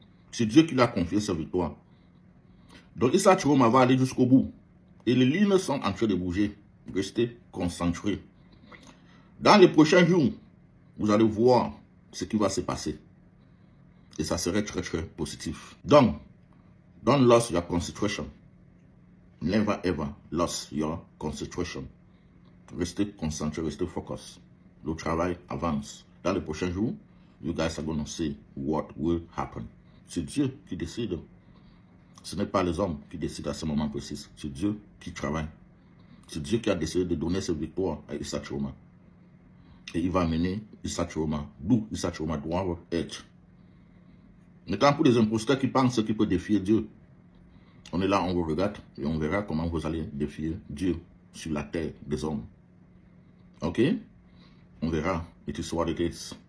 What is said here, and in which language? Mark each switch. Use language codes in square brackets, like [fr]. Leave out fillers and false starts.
[fr] C'est Dieu qui l'a confié cette victoire. Donc Issa Chiroma va aller jusqu'au bout. Et les lignes sont en train de bouger. Restez concentrés. Dans les prochains jours, vous allez voir ce qui va se passer. Et ça serait très très positif. [en] Donc, don't lose your concentration. Never ever lose your concentration. [fr] Restez concentrés, restez focus. Le travail avance. Dans les prochains jours, [en] you guys are going to see what will happen. [fr] C'est Dieu qui décide. Ce n'est pas les hommes qui décident à ce moment précis. C'est Dieu qui travaille. C'est Dieu qui a décidé de donner cette victoire à Issa Chiroma. Et il va mener Issa Chiroma d'où Issa Chiroma doit être. Maintenant, pour les imposteurs qui pensent qu'ils peuvent défier Dieu, on est là, on vous regarde et on verra comment vous allez défier Dieu sur la terre des hommes. Ok? On verra. [en] It is what it is.